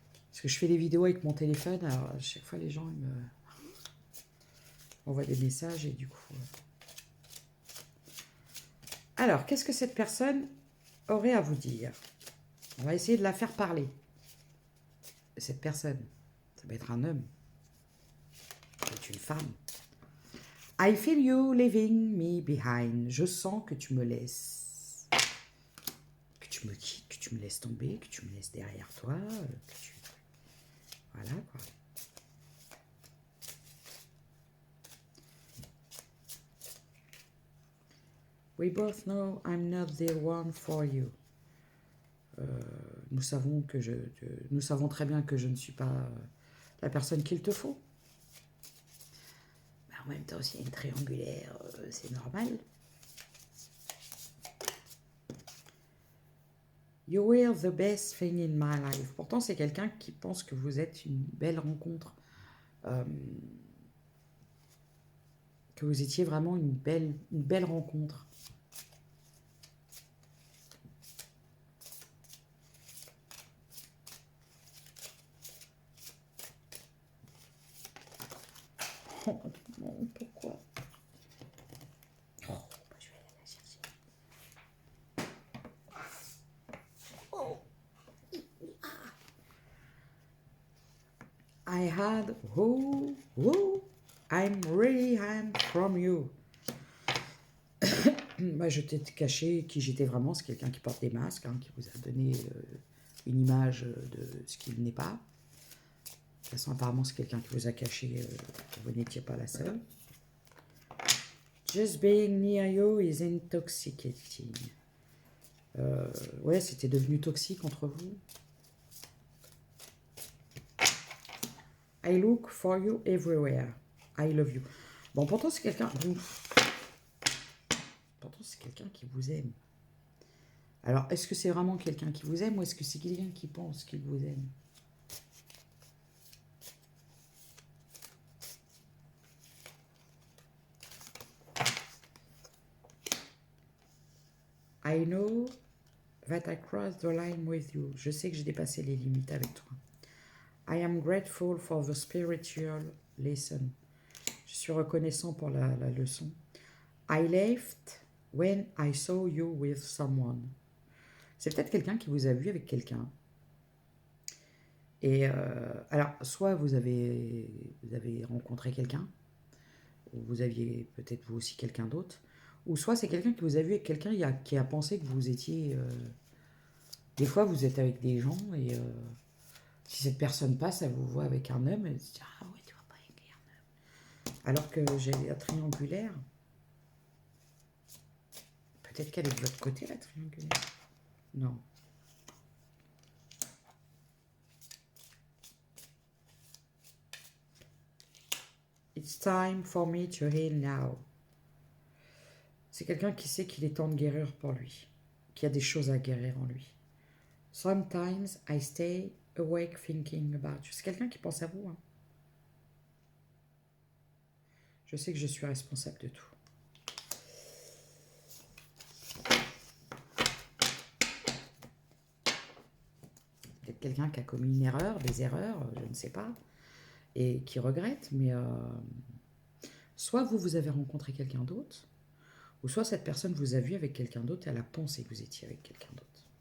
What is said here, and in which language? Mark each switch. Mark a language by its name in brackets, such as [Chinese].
[French] Parce que je fais des vidéos avec mon téléphone, alors à chaque fois les gens ils me envoient des messages et du coup... Alors, qu'est-ce que cette personne aurait à vous dire? On va essayer de la faire parler. Cette personne, ça peut être un homme, ça peut être une femme. [English] I feel you leaving me behind. [French] Je sens que tu me laisses. Que tu me quittes, que tu me laisses tomber, que tu me laisses derrière toi. Que tu... Voilà quoi. [English] We both know I'm not the one for you. [French] Nous savons très bien que je ne suis pas la personne qu'il te faut. Mais en même temps, s'il y a une triangulaire, c'est normal. [English] You were the best thing in my life. [French] Pourtant, c'est quelqu'un qui pense que vous êtes une belle rencontre. Que vous étiez vraiment une belle rencontre. Oh non, pourquoi? Oh, je vais aller la chercher. Oh. [English] I had who I'm from you. [French] Bah, je t'ai caché qui j'étais vraiment. C'est quelqu'un qui porte des masques, hein, qui vous a donné une image de ce qu'il n'est pas. De toute façon, apparemment, c'est quelqu'un qui vous a caché que vous n'étiez pas la seule. [English] Just being near you is intoxicating. [French] Ouais, c'était devenu toxique entre vous. [English] I look for you everywhere. I love you. [French] Bon, pourtant, c'est quelqu'un... Pourtant, c'est quelqu'un qui vous aime. Alors, est-ce que c'est vraiment quelqu'un qui vous aime ou est-ce que c'est quelqu'un qui pense qu'il vous aime? [English] I know that I crossed the line with you. [French] Je sais que j'ai dépassé les limites avec toi. [English] I am grateful for the spiritual lesson. [French] Je suis reconnaissant pour la leçon. [English] I left when I saw you with someone. [French] C'est peut-être quelqu'un qui vous a vu avec quelqu'un. Et alors, soit vous avez rencontré quelqu'un, ou vous aviez peut-être vous aussi quelqu'un d'autre, ou soit c'est quelqu'un qui vous a vu avec quelqu'un qui a pensé que vous étiez... des fois, vous êtes avec des gens et si cette personne passe, elle vous voit avec un homme, elle se dit « Ah oui, tu vas pas avec un homme. » Alors que j'ai la triangulaire. Peut-être qu'elle est de votre côté, la triangulaire. Non. [English] It's time for me to heal now. [French] C'est quelqu'un qui sait qu'il est temps de guérir pour lui, qu'il y a des choses à guérir en lui. [English] Sometimes I stay awake thinking about you. [French] C'est quelqu'un qui pense à vous. Hein. Je sais que je suis responsable de tout. Peut-être quelqu'un qui a commis une erreur, des erreurs, je ne sais pas, et qui regrette, mais soit vous avez rencontré quelqu'un d'autre, ou soit cette personne vous a vu avec quelqu'un d'autre et elle a pensé que vous étiez avec quelqu'un d'autre.